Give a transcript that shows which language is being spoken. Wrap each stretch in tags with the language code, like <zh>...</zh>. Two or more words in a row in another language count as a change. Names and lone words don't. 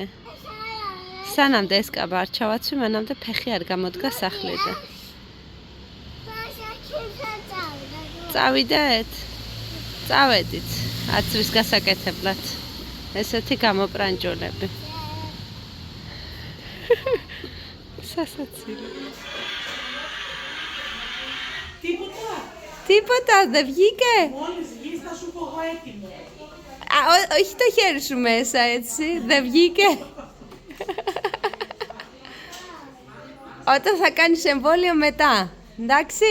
<ka>სანამდე ეს კაბა არ ჩავაცვი, მანამდე ფეხი არ გამოდგა სახლიდან. წავიდეთ? წავედით. აცვის გასაკეთებლად. ესეთი გამოპრანჭულები. სასაცილო.</ka> <el>Τίποτα, δεν βγήκε. Μόλις βγεις θα σου πω εγώ έτοιμο. Όχι το χέρι σου μέσα έτσι, δεν βγήκε. Όταν θα κάνεις εμβόλιο μετά, εντάξει.</el>